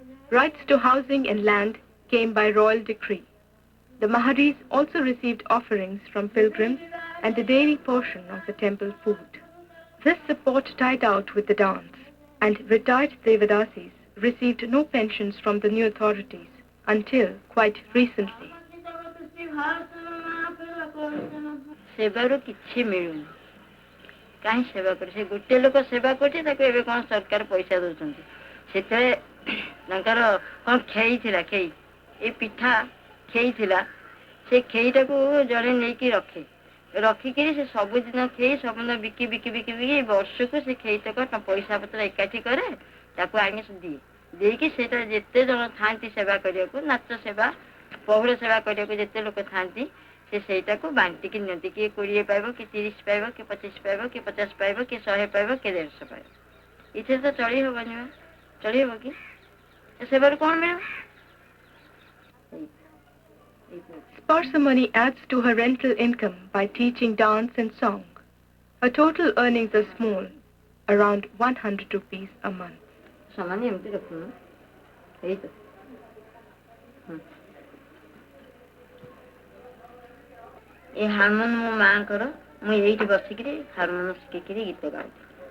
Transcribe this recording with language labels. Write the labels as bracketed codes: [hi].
[en] Rights to housing and land came by royal decree. The Maharis also received offerings from pilgrims and a daily portion of the temple food. This support died out with the dance, and retired Devadasis received no pensions from the new authorities until quite recently. [or] सेवाରୁ କିଛି ମିଳୁନି କାହିଁ ସେବା କରି ସେ ଗୋଟେ ଲୋକ ସେବା କରୁଛି ତାକୁ ଏବେ କ'ଣ ସରକାର ପଇସା ଦେଉଛନ୍ତି ସେତେବେଳେ ତାଙ୍କର କ'ଣ ଖେଇ ଥିଲା ଖେଇ ଏ ପିଠା ଖେଇ ଥିଲା ସେ ଖେଇଟାକୁ ଜଣେ ନେଇକି ରଖେ ରଖିକିରି ସେ ସବୁଦିନ ଖେଇ ସବୁଦିନ ବିକି ବିକି ବିକି ବିକି ବର୍ଷକୁ ସେ ଖେଇଟାକ ପଇସା ପତ୍ର ଏକାଠି କରେ ତାକୁ ଆଣି ଦିଏ ଦେଇକି ସେଇଟା ଯେତେ ଜଣ ଥାଆନ୍ତି ସେବା କରିବାକୁ ନାଚ ସେବା ପହୁଡ଼ ସେବା କରିବାକୁ ଯେତେ ଲୋକ ଥାଆନ୍ତି ସେ ସେଇଟାକୁ ବାଣ୍ଟିକି ନିଅନ୍ତି କିଏ 20 ପାଇବ କି 30 ପାଇବ କି 25 ପାଇବ କି 50 ପାଇବ କି 100 ପାଇବ କି 150 ପାଇବ ଏଥିରେ ତ ଚଳି ହେବନି ଚଳି ହେବ କି ସେବାରୁ କ'ଣ ମିଳିବ [en] Sparsamani adds to her rental income by teaching dance and song. Her total earnings are small, around 100 rupees a month. [or] ସମାନ ଏମିତି ରଖୁନ ଏଇ ତ ଏ ହାରମୋନ ମୋ ମାଆଙ୍କର ମୁଁ ଏଇଠି ବସିକିରି ହାରମୋନ ଶିଖିକିରି ଗୀତ ଗାଉଛି